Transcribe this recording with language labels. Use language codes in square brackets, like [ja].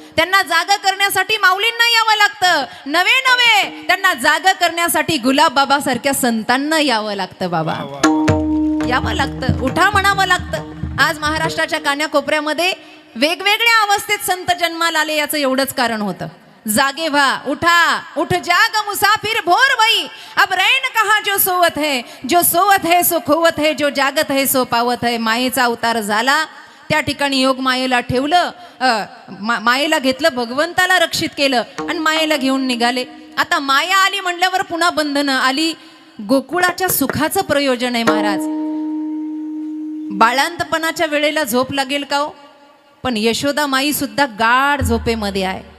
[mr] त्यांना जाग करण्यासाठी माऊलींना यावं लागतं. नवे नवे त्यांना जाग करण्यासाठी गुलाब बाबा सारख्या संतांना यावं लागतं. बाबा यावं लागतं, उठा म्हणावं लागतं. आज महाराष्ट्राच्या कान्याकोपऱ्यामध्ये वेगवेगळ्या अवस्थेत संत जन्माला आले. याचं एवढंच कारण होतं. जागे व्हा, उठा, [hi] उठ जाग मुसाफिर भोर भई, अब रैन कहा जो सोवत है, जो सोवत है सो खोवत है, जो जागत है सो पावत है. [mr] मायेचा अवतार झाला. त्या ठिकाणी योग मायेला ठेवलं, मायेला घेतलं, भगवंताला रक्षित केलं आणि मायेला घेऊन निघाले. आता माया आली म्हणल्यावर पुन्हा बंधनं आली. गोकुळाच्या सुखाचं प्रयोजन आहे महाराज. बाळांतपणाच्या वेळेला झोप लागेल का हो? पण यशोदा माई सुद्धा गाढ झोपेमध्ये आहे.